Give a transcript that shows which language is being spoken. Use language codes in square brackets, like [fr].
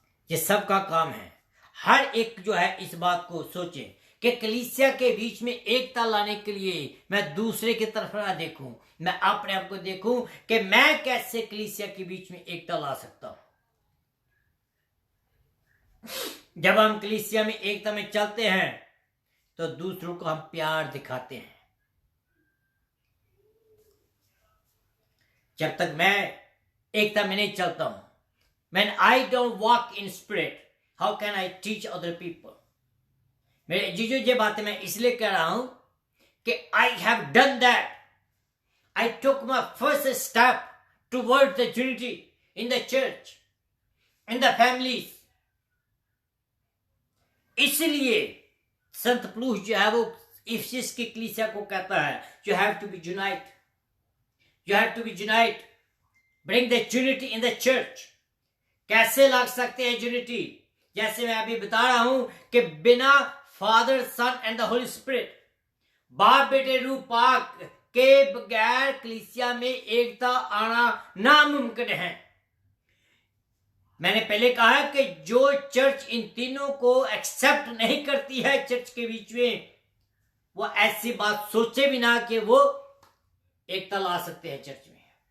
[hi] ये सबका काम है। हर एक जो है इस बात को सोचे कि कलीसिया के बीच में एकता लाने के लिए मैं दूसरे की तरफ ना देखूं, मैं अपने आप को देखूं कि मैं कैसे कलीसिया के बीच में एकता ला सकता हूं। जब हम कलीसिया में एकता में चलते हैं तो दूसरों को हम प्यार दिखाते हैं। [en] जब तक मैं एकता में नहीं चलता हूं, when I don't walk in spirit, how can I teach other people? [hi] मेरे ये बातें मैं इसलिए कह रहा हूं कि [en] I have done that. I took my first step towards the unity in the church, in the families. [hi] इसलिए संत पौलुस जो है वो इफिसस की कलीसिया को कहता है, [en] you have to be united. You have to be united. Bring the unity in the church. [hi] कैसे ला सकते हैं यूनिटी? जैसे मैं अभी बता रहा हूं कि बिना father sun and the Holi spirit, बाप बेटे रूह पाक के बगैर कलीसिया में एकता आना नामुमकिन है। मैंने पहले कहा कि जो चर्च इन तीनों को एक्सेप्ट नहीं करती है चर्च के बीच में, वो ऐसी बात सोचे बिना कि वो एकता ला सकते हैं चर्च में।